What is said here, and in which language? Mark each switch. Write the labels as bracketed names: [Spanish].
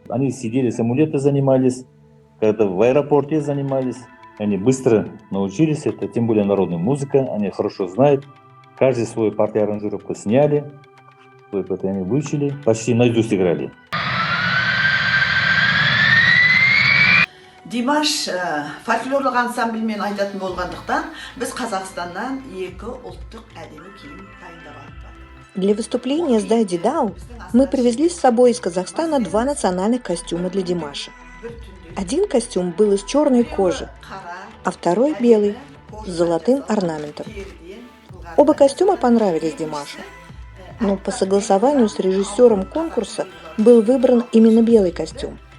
[Russian] Они сидели, самолеты занимались, когда в аэропорте занимались. Они быстро научились это, тем более народная музыка, они хорошо знают. Каждый свою партию аранжировку сняли, свой партию они выучили, почти наизусть играли. [Kazakh] Димаш фольклорлық ансамбльмен айтатын болғандықтан, біз Қазақстаннан 2 ұлттық әдемі киім дайындап алдық. [Russian] Для выступления с Дайди Дау мы привезли с собой из Казахстана 2 национальных костюма для Димаша. Один костюм был из черной кожи, а второй белый, с золотым орнаментом. Оба костюма понравились Димашу, но по согласованию с режиссером конкурса был выбран именно белый костюм.